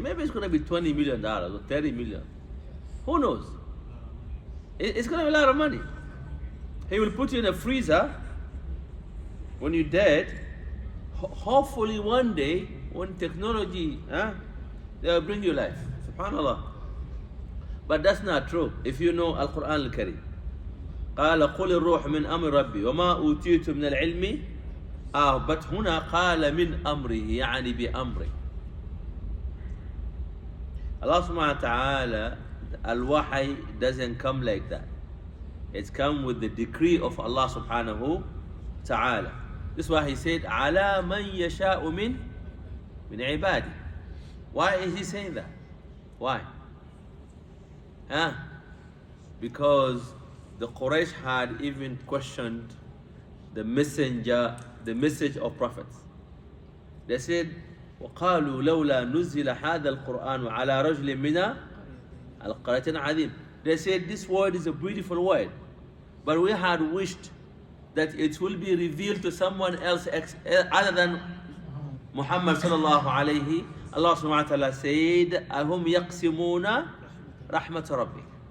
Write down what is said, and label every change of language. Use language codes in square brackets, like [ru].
[en] Maybe it's going to be $20 million or $30 million. Who knows? It's going to be a lot of money. He will put you in a freezer when you're dead. Hopefully one day, when technology, they'll bring you life. Subhanallah. But that's not true. If you know Al-Quran Al-Kareem. [ar] قال قل الروح من أمر ربي وما أوتيت من العلم but هنا قال من أمره يعني بأمره. [en] Allah subhanahu wa ta'ala, al-wahy doesn't come like that. It's come with the decree of Allah subhanahu wa ta'ala. This is why he said, على من يشاء من عبادي. Why is he saying that? Why? Because the Quraysh had even questioned the message of prophets. [ar] They said, وقالوا لولا نزل هذا القرآن على رجل من القريتين عظيم. [en] They said this word is a beautiful word, but we had wished that it will be revealed to someone else other than Muhammad sallallahu alayhi. Allah subhanahu wa ta'ala said, أهم يقسمون رحمة ربك.